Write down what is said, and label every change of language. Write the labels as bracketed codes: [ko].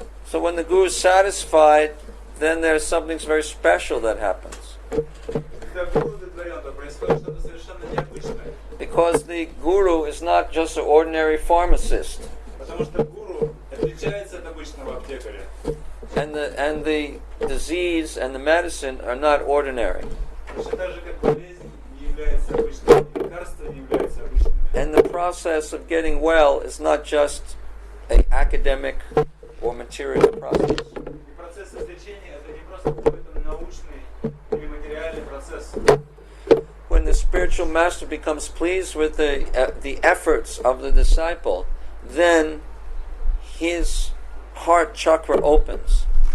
[en] So when the guru is satisfied, then there's something very special that happens. [ru] Когда гуру удовлетворен, то происходит что-то совершенно необычное. [en] Because the guru is not just an ordinary pharmacist. [ru] Потому что гуру отличается от обычного аптекаря. [en] And the disease and the medicine are not ordinary. [ru] Точно так же, как болезнь не является обычной, лекарство не является обычным. [en] And the process of getting well is not just an academic or material process. [ru] И процесс излечения это не просто какой-то научный или материальный процесс. [en] When the spiritual master becomes pleased with the efforts of the disciple, then his heart chakra opens.